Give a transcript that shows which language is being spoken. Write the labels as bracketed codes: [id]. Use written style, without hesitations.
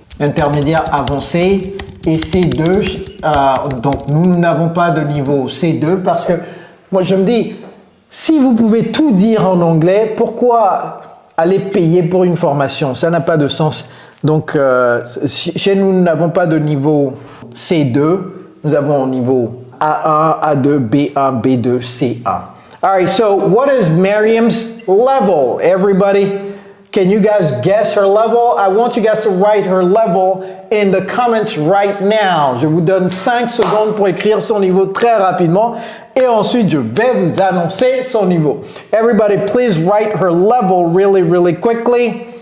[fr] Intermédiaire avancé. Et C2, donc nous n'avons pas de niveau C2 parce que moi, je me dis, si vous pouvez tout dire en anglais, pourquoi aller payer pour une formation? Ça n'a pas de sens. Donc, chez nous, nous n'avons pas de niveau C2. Nous avons niveau A1, A2, B1, B2, C1. [en] All right, so what is Mariam's level? Everybody, can you guys guess her level? I want you guys to write her level in the comments right now. [fr] Je vous donne 5 secondes pour écrire son niveau très rapidement et ensuite je vais vous annoncer son niveau. [en] Everybody, please write her level really, really quickly.